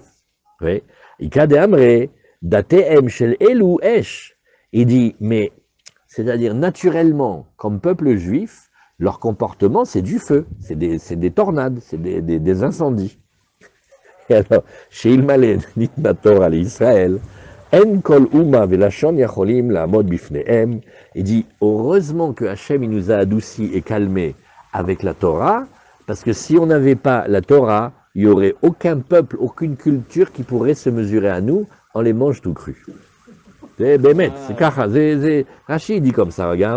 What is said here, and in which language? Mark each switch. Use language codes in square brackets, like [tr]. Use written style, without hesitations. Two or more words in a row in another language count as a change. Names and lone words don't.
[fr] Oui. Il dit, mais, c'est-à-dire naturellement, comme peuple juif, leur comportement, c'est du feu, c'est des tornades, c'est des incendies. Et alors, chez [he] אילמלא ניתנה תורה לישראל, אין כל אומה ולשון יכולים לעמוד בפניהם. [fr] Il dit, heureusement que Hachem il nous a adoucis et calmés avec la Torah, parce que si on n'avait pas la Torah, il n'y aurait aucun peuple, aucune culture qui pourrait se mesurer à nous, on les mange tout cru. C'est Bémet, c'est Kacha, Rachid dit comme ça, regarde.